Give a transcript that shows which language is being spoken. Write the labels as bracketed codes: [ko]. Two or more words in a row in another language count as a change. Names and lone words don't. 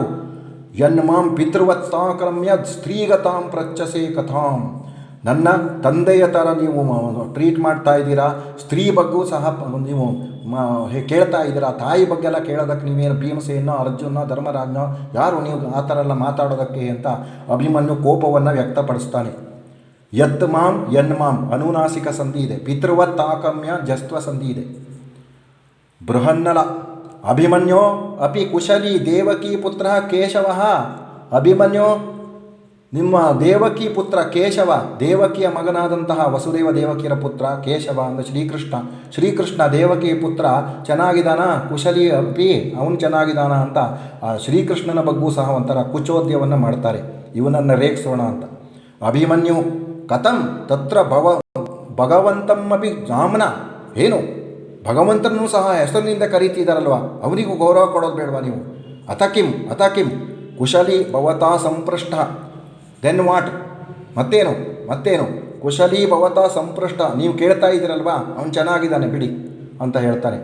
[sa] ಯನ್ಮಾಂ ಪಿತೃವತ್ತಾಕ್ರಮ್ಯ ಸ್ತ್ರೀಗತಾಂ ಪ್ರಚ್ಚಸೆ ಕಥಾಂ, [kn] ನನ್ನ ತಂದೆಯ ಥರ ನೀವು ಟ್ರೀಟ್ ಮಾಡ್ತಾ ಇದ್ದೀರಾ, ಸ್ತ್ರೀ ಬಗ್ಗೂ ಸಹ ನೀವು ಕೇಳ್ತಾ ಇದ್ದೀರಾ. ತಾಯಿ ಬಗ್ಗೆ ಎಲ್ಲ ಕೇಳೋದಕ್ಕೆ ನೀವೇನು ಭೀಮಸೇನೋ ಅರ್ಜುನ ಧರ್ಮರಾಜನೋ, ಯಾರು ನೀವು ಆ ಥರ ಎಲ್ಲ ಮಾತಾಡೋದಕ್ಕೆ ಅಂತ ಅಭಿಮನ್ಯು ಕೋಪವನ್ನು ವ್ಯಕ್ತಪಡಿಸ್ತಾನೆ. [sa] ಯತ್ ಮಾಂ ಯನ್ಮಾಂ [kn] ಅನುನಾಸಿಕ ಸಂಧಿ ಇದೆ, ಪಿತೃವತ್ತಾಕ್ರಮ್ಯ ಜಸ್ತ್ವ ಸಂಧಿ ಇದೆ. [sa] ಬೃಹನ್ನಲ ಅಭಿಮನ್ಯೋ ಅಪಿ ಕುಶಲಿ ದೇವಕಿ ಪುತ್ರ ಕೇಶವ, [kn] ಅಭಿಮನ್ಯು ನಿಮ್ಮ ದೇವಕಿ ಪುತ್ರ ಕೇಶವ, ದೇವಕಿಯ ಮಗನಾದಂತಹ ವಸುದೇವ ದೇವಕಿಯರ ಪುತ್ರ ಕೇಶವ ಅಂದರೆ ಶ್ರೀಕೃಷ್ಣ ದೇವಕಿ ಪುತ್ರ ಚೆನ್ನಾಗಿದ್ದಾನ, [sa] ಕುಶಲಿ ಅಪಿ [kn] ಅವನು ಚೆನ್ನಾಗಿದ್ದಾನ ಅಂತ ಶ್ರೀಕೃಷ್ಣನ ಬಗ್ಗೂ ಸಹ ಒಂಥರ ಕುಚೋದ್ಯವನ್ನು ಮಾಡ್ತಾರೆ, ಇವನನ್ನು ರೇಗಿಸೋಣ ಅಂತ. [sa] ಅಭಿಮನ್ಯು ಕಥಂ ತತ್ರ ಭಗವಂತಂ ಅಪಿ ಜಾಮ್ನ, [kn] ಏನು ಭಗವಂತನೂ ಸಹ ಹೆಸರಿನಿಂದ ಕರೀತಿದ್ದಾರಲ್ವ, ಅವನಿಗೂ ಗೌರವ ಕೊಡೋದು ಬೇಡವಾ ನೀವು? [sa] ಅತಕಿಂ ಕುಶಲಿ ಭವತಾ ಸಂಪೃಷ್ಟ, [en] then what, [kn] ಮತ್ತೇನು [sa] ಕುಶಲಿ ಭವತಾ ಸಂಪೃಷ್ಟ, [kn] ನೀವು ಕೇಳ್ತಾ ಇದ್ದೀರಲ್ವಾ ಅವನು ಚೆನ್ನಾಗಿದ್ದಾನೆ ಬಿಡಿ ಅಂತ ಹೇಳ್ತಾನೆ.